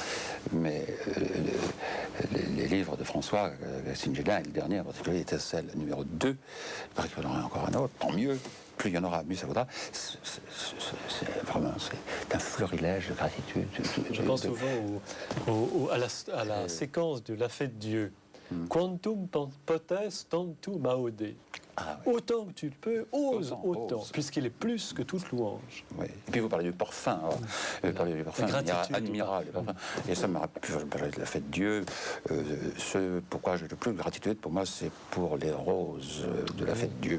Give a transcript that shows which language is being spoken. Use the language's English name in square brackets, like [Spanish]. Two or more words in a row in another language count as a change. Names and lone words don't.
[French] Mais les livres de François Cassine-Génin, le dernier en particulier, Étincelle numéro 2, il paraît qu'il y en aura encore un autre, tant mieux. Plus il y en aura, mieux ça vaudra. C'est un florilège de gratitude. Je pense souvent à la séquence de la fête Dieu. [Latin] Quantum potes tantum aude. [French] Ah, oui. Autant que tu le peux, ose autant, ose. puisqu'il est plus que toute louange. Oui. Et puis vous parlez du parfum. Vous parlez du parfum admirable. Et ça me rappelle, je parlais de la fête Dieu. Pourquoi j'ai le plus de gratitude, pour moi, c'est pour les roses de la fête Dieu.